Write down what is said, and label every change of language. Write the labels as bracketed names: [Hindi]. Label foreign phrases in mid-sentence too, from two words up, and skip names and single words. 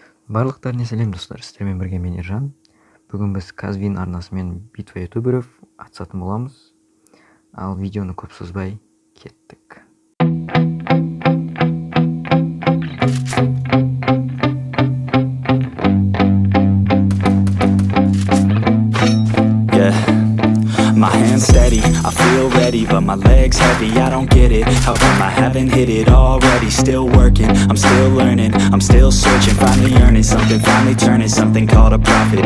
[Kazakh] Барлықтарыңа сәлем достар, сіздермен бірге мен Ержан. Бүгін біз Казвин арнасымен [Russian] битва ютуберов [Kazakh] атысатын боламыз. Ал видеоны көп созбай кеттік. [English] My hands steady, I feel ready, but my legs heavy, I don't get it. How come I haven't hit it already? Still working, I'm still learning, I'm still searching, finally earning something, finally turning something called a profit.